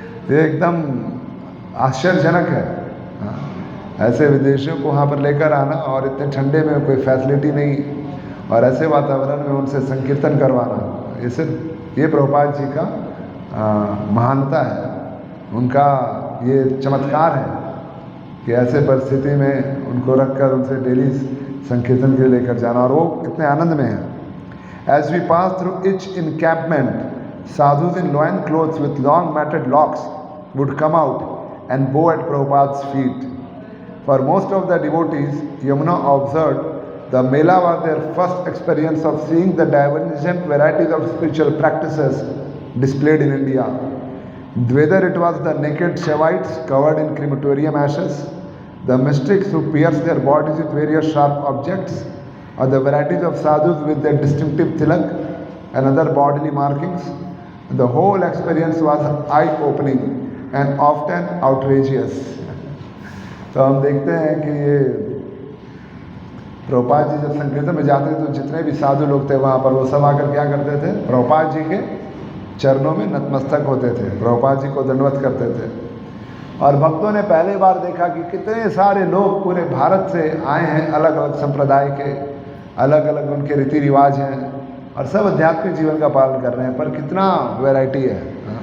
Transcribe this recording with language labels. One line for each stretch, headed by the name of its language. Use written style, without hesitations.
Hindi: ये एकदम आश्चर्यजनक है। ऐसे विदेशियों को वहाँ पर लेकर आना और इतने ठंडे में कोई फैसिलिटी नहीं और ऐसे वातावरण में उनसे संकीर्तन करवाना, ये सिर्फ ये प्रभुपाद जी का महानता है, उनका ये चमत्कार है कि ऐसे परिस्थिति में उनको रखकर उनसे डेली संकीर्तन के लिए लेकर जाना, और वो इतने आनंद में हैं।
English: As we passed through each encampment, sadhus in loin clothes with long matted locks would come out and bow at Prabhupada's feet. For most of the devotees, Yamuna observed, the Mela was their first experience of seeing the divergent varieties of spiritual practices displayed in India. Whether it was the naked Shaivites covered in crematorium ashes, the mystics who pierced their bodies with various sharp objects, or the varieties of sadhus with their distinctive tilak and other bodily markings, the whole experience was eye-opening and often outrageous.
Hindi: तो हम देखते हैं कि ये प्रभुपाद जी जब संकीर्तन में जाते थे तो जितने भी साधु लोग थे वहाँ पर वो सब आकर क्या करते थे, प्रभुपाद जी के चरणों में नतमस्तक होते थे, प्रभुपाद जी को दंडवत करते थे। और भक्तों ने पहली बार देखा कि कितने सारे लोग पूरे भारत से आए हैं, अलग अलग संप्रदाय के, अलग अलग उनके रीति रिवाज हैं और सब आध्यात्मिक जीवन का पालन कर रहे हैं, पर कितना वैरायटी है।